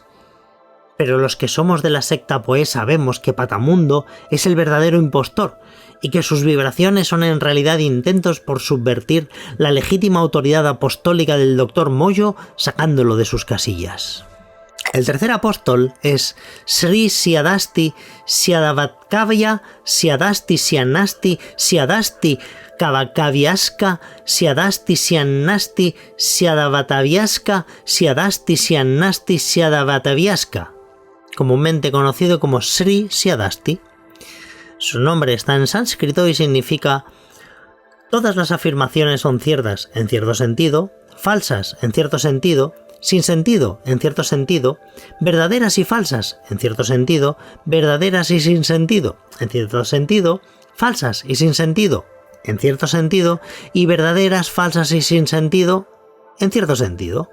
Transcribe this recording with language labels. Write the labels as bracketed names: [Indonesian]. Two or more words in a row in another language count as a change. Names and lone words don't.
[Spanish] Pero los que somos de la secta pues sabemos que Patamundo es el verdadero impostor y que sus vibraciones son en realidad intentos por subvertir la legítima autoridad apostólica del Dr. Moyo sacándolo de sus casillas. El tercer apóstol es Sri Siadasti Siadavatkavya Siadasti Sianasti Siadasti Kavakaviaska Siadasti Siannasti Siadavataviaska Siadasti Siannasti Siadavataviaska. comúnmente conocido como Sri Siddhasti. Su nombre está en sánscrito y significa: todas las afirmaciones son ciertas en cierto sentido, falsas en cierto sentido, sin sentido en cierto sentido, verdaderas y falsas en cierto sentido, verdaderas y sin sentido en cierto sentido, falsas y sin sentido en cierto sentido, y verdaderas, falsas y sin sentido en cierto sentido.